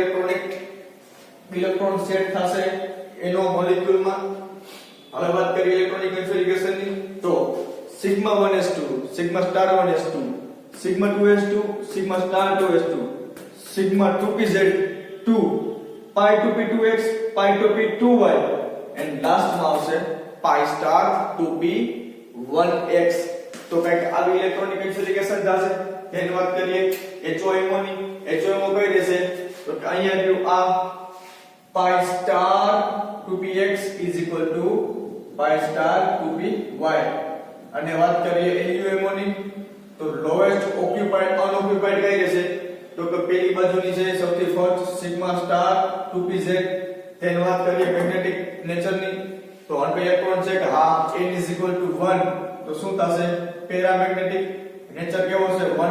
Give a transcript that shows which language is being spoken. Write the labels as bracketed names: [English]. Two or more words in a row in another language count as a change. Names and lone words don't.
[Gujarati] ઇલેક્ટ્રોન સેટ થશે એનો મોલેક્યુલમાં હવે વાત કરીએ [English] electronic configuration [Gujarati] ની તો [English] sigma 1s2 sigma star 1s2 sigma 2s2 sigma star 2s2 sigma 2pz2 pi 2p2x pi 2p2y and last [Gujarati] માં આવશે [English] pi star [Gujarati] 2p1x તો કઈક આવી [English] electronic configuration [Gujarati] થશે તેની વાત કરીએ HOMO ની HOMO કઈ રહેશે તો અહીંયા આવ્યું આ [English] pi star 2px is equal to pi star 2py [Gujarati] અને વાત કરીએ LUMO ની તો [English] lowest occupied unoccupied [Gujarati] કઈ રહેશે તો કે પેલી બાજુની છે સૌથી [English] first sigma star 2pz [Gujarati] તેની વાત કરીએ [English] magnetic nature [Gujarati] ની તો અન ઇલેક્ટ્રોન છે કે હા n = 1 તો શું થશે [English] paramagnetic nature [Gujarati] કેવો છે